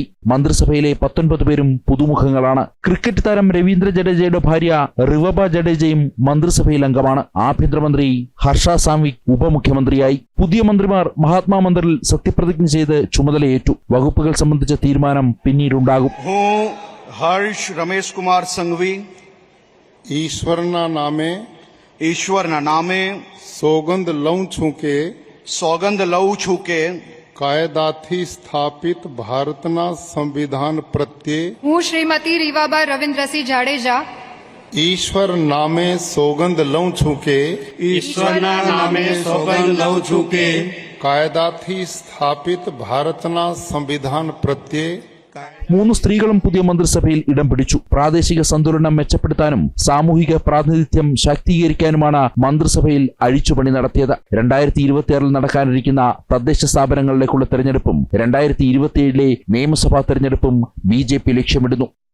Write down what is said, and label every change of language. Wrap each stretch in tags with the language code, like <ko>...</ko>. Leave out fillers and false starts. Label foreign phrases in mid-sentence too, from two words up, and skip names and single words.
<ml>മന്ത്രിസഭയിലെ 19 പേരും പുതുമുഖങ്ങളാണ്. ക്രിക്കറ്റ് താരം രവീന്ദ്ര ജഡേജയുടെ ഭാര്യ റിവബ ജഡേജയും മന്ത്രിസഭയിൽ അംഗമാണ്. ആഭ്യന്തരമന്ത്രി ഹർഷ സാംഗ്വി ഉപമുഖ്യമന്ത്രിയായി. പുതിയ മന്ത്രിമാർ മഹാത്മാ മന്ദിറിൽ സത്യപ്രതിജ്ഞ ചെയ്ത് ചുമതലയേറ്റു. വകുപ്പുകൾ സംബന്ധിച്ച തീരുമാനം പിന്നീടുണ്ടാകും.</ml> <gu>हर्ष रमेश कुमार संघवी ઈશ્વરના નામે સોગંદ લઉં છું કે કાયદાથી સ્થાપિત ભારતના સંવિધાન પ્રત્યે હું શ્રીમતી રીવાબા રવિન્દ્રસિંહ જાડેજા ઈશ્વર નામે સોગંદ લઉં છું કે કાયદાથી સ્થાપિત ભારતના સંવિધાન પ્રત્યે.</gu> <ml>3 സ്ത്രീകളും പുതിയ മന്ത്രിസഭയിൽ ഇടം പിടിച്ചു. പ്രാദേശിക സന്തുലനം മെച്ചപ്പെടുത്താനും സാമൂഹിക പ്രാതിനിധ്യം ശാക്തീകരിക്കാനുമാണ് മന്ത്രിസഭയിൽ അഴിച്ചുപണി നടത്തിയത്. 2026 നടക്കാനിരിക്കുന്ന തദ്ദേശ സ്ഥാപനങ്ങളിലേക്കുള്ള തെരഞ്ഞെടുപ്പും 2027 നിയമസഭാ തെരഞ്ഞെടുപ്പും BJP ലക്ഷ്യമിടുന്നു.</ml>